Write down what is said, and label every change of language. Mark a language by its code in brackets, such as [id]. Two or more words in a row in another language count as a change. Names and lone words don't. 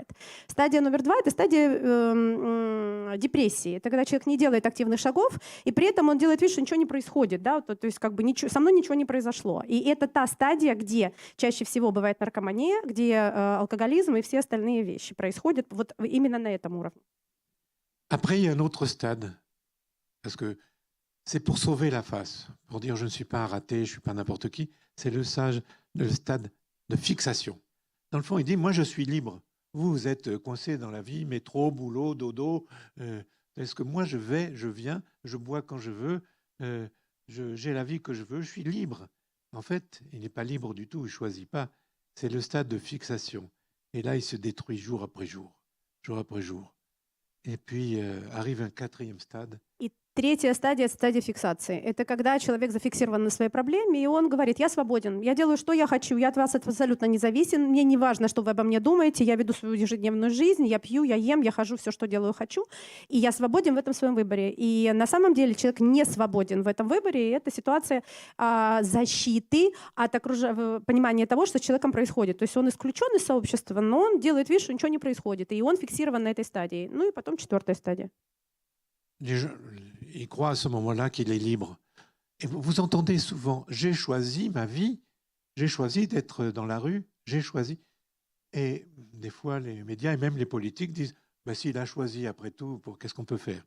[ru] Стадия номер 2 — это стадия депрессии. Это когда человек не делает активных шагов, и при этом он делает вид, что ничего не происходит, да, то есть как бы ничего, со мной ничего не произошло. И это та стадия, где чаще всего бывает наркомания, где алкоголизм и все остальные вещи происходят вот именно на этом уровне. [fr] Après, il y a un autre stade, parce que c'est pour sauver la face, pour dire je ne suis pas un raté, je ne suis pas n'importe qui. C'est le stade de fixation. Dans le fond, il dit, moi je suis libre. Vous êtes coincé dans la vie, métro, boulot, dodo. Est-ce que moi je vais, je viens, je bois quand je veux, j'ai la vie que je veux, je suis libre. En fait, il n'est pas libre du tout, il ne choisit pas. C'est le stade de fixation. Et là, il se détruit jour après jour, jour après jour. Et puis arrive un 4e stade. [ru] И третья стадия — это стадия фиксации. Это когда человек зафиксирован на своей проблеме, и он говорит: я свободен, я делаю, что я хочу, я от вас абсолютно не зависим, мне не важно, что вы обо мне думаете, я веду свою ежедневную жизнь, я пью, я ем, я хожу, все, что делаю, хочу, и я свободен в этом своем выборе. И на самом деле человек не свободен в этом выборе, и это ситуация защиты от понимания того, что с человеком происходит. То есть он исключен из сообщества, но он делает вид, что ничего не происходит, и он фиксирован на этой стадии. Ну и потом 4-я стадия. [fr] Il croit à ce moment-là qu'il est libre. Et vous entendez souvent, j'ai choisi ma vie, j'ai choisi d'être dans la rue, j'ai choisi. Et des fois, les médias et même les politiques disent, bah, s'il a choisi après tout, qu'est-ce qu'on peut faire?